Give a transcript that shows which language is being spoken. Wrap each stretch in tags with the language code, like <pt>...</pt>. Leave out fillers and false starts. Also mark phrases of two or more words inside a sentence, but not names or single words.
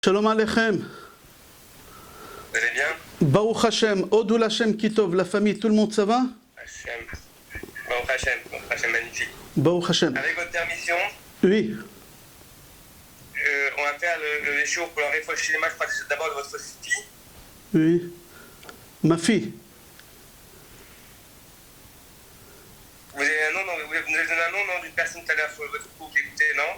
<he>שלום עליכם.</he> <fr>Vous allez bien?</fr> <he>ברוך השם, הודו להשם כי טוב,</he> <fr>la famille, tout le monde ça va? Hashem.</fr> <he>ברוך השם, magnifique. ברוך השם.</he> <fr>Avec votre permission, Oui. on va faire le show pour la réfléchir. Je crois que c'est d'abord de votre fille. Oui. Ma fille. Vous avez un nom, vous avez donné un nom d'une personne tout à l'heure sur votre cours que j'écoutais, non?</fr>